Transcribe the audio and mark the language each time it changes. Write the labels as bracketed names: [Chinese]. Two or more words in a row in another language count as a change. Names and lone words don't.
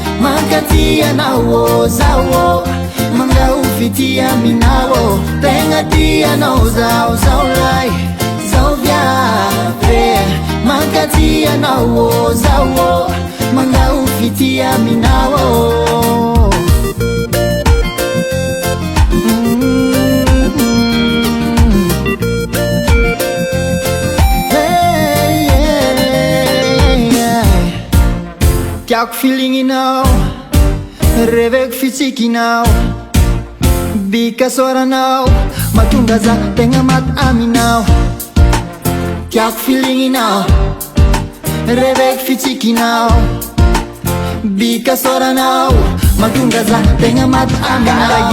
[Malagasy] Mankaty anao, oh, zaho, oh. Mangao fity aminao, oh. Tegna ty anao, zaho, zaho lahy, zaho viavy. Mankaty anao, oh, zaho, oh. Mangao fity aminao, oh. Mm-hmm. [English] Hey, yeah, yeah. [Malagasy] Tiako feelinginao, reveko fitsikinao, bika soranao, mahatonga za tegna maty aminao. Tiako feelinginao, reveko fitsikinao, bika soranao, mahatonga za tegna maty aminao.